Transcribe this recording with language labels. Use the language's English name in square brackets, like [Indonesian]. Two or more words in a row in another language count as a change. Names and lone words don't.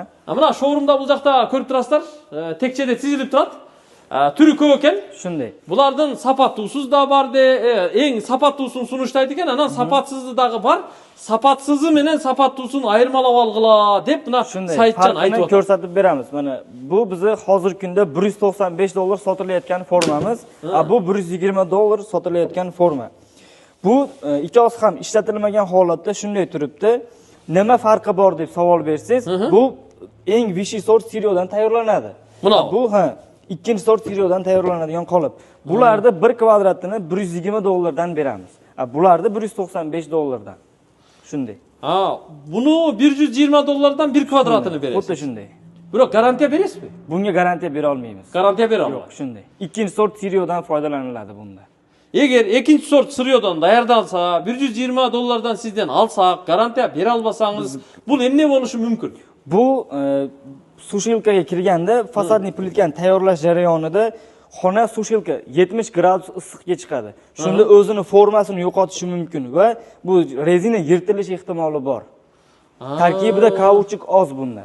[Kyrgyz] Мына шоурумда бул жакта көрүп турасыздар, текчеде тизилип турат. Түрү көп экен. [Uzbek] Shunday. [Kyrgyz] Булардын сапаттуусуз да бар эң сапаттуусун сунуштайт экен, анан сапатсызы дагы бар. Сапатсызы менен сапаттуусун айырмалап алгыла деп мына Сайтжан айтып атат. [Uzbek] Ko'rsatib beramiz. Mana bu bizni hozirgi kunda $195 sotilayotgan formamiz, bu $120 sotilayotgan forma. Bu ikkosi ham ishlatilmagan holatda shunday turibdi. Nima farqi bor deb savol bersangiz, bu eng Vichy sort siryodan tayyorlanadi. Bu ikkinchi sort siryodan tayyorlanadigan qolip. Bularda 1 kvadratini $120 beramiz. Bularda $195. Shunday. Bunu $120 1 kvadratini beresiz. Xuddi shunday. Biroq garantiya berasizmi? Bunga garantiya bera olmaymiz. Garantiya bera olmaysiz. Yo'q, shunday. Ikkinchi sort siryodan foydalaniladi bunda. [Kyrgyz] Егер экинчи сорт сырьёдан даярдалса, $120 сизден алсак, гарантия бере албасаңыз, бул эмне болушу мүмкүн? [Uzbek] Bu sushilkaga kirganda fasadniy plitkani tayyorlash jarayonida xona sushilka 70 gradus issiqga chiqadi. Shunda o'zini formasini yo'qotishi mumkin va bu rezina yirtilish ehtimoli bor. Tarkibida kauchuk oz bunda.